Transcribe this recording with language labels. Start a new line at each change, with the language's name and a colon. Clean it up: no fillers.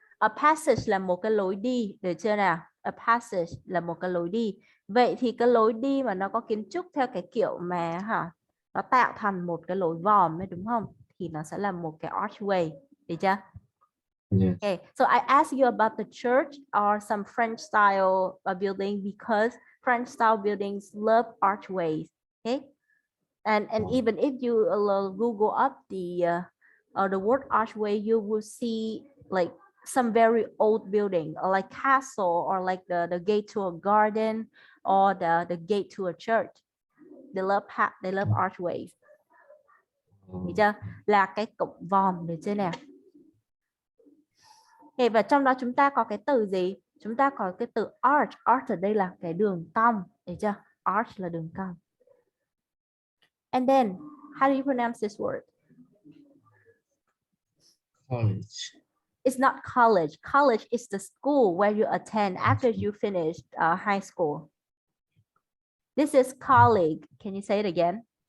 Vietnamese: A passage là một cái lối đi, được chưa nào? A passage là một cái lối đi. Vậy thì cái lối đi mà nó có kiến trúc theo cái kiểu mà nó tạo thành một cái lối vòm ấy, đúng không? Thì nó sẽ là một cái archway, được chưa?
English: Yes. Okay, so I asked you about the church or some French style building because French style buildings love archways. Okay, and even if you Google up the word archway, you will see like some very old building like castle or like the gate to a garden or the gate to a church. They love archways.
Vietnamese: Được chưa? Là cái cổng vòm, được chưa nào? Okay, và trong đó chúng ta có cái từ gì? Chúng ta có cái từ arch. Arch ở đây là cái đường cong, được chưa? Arch là đường cong.
English: And then, how do you pronounce this word? College. It's not college. College is the school where you attend after you finish high school. This is colleague. Can you say it again?